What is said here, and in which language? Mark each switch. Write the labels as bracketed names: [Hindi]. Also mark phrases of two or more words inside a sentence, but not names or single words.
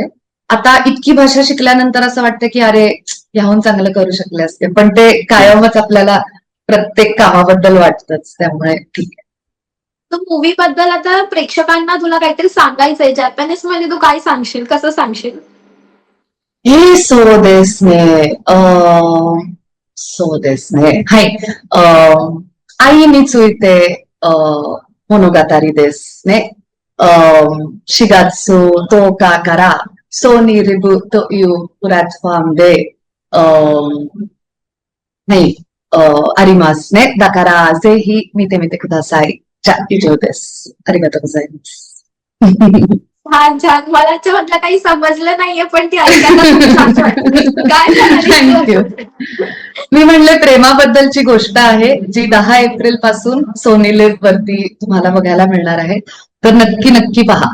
[Marathi] आता इतकी भाषा शिकल्यानंतर असं वाटतं की अरे, ह्याहून चांगलं करू शकले असते, पण ते कायमच आपल्याला प्रत्येक कामाबद्दल वाटतंच, त्यामुळे ठीक आहे. तर मूवी बद्दल आता प्रेक्षकांना तुला काहीतरी सांगायचंय जपानीज मध्ये, तू काय सांगशील, कसं सांगशील? [Japanese] そうですね。はい。愛について物語ですね。4月10日からソニーリブというプラットフォームで、はい、ありますね。だからぜひ見てみてください。じゃあ以上です。ありがとうございます。 [Marathi] छान छान. मला म्हटलं काही समजलं नाहीये, पण ती ऐकायला खूप छान वाटलं. काय थँक्यू. मी म्हणले प्रेमाबद्दलची गोष्ट आहे जी 10 एप्रिल पासून सोनी लिव्ह वरती तुम्हाला बघायला मिळणार आहे, तर नक्की नक्की पहा.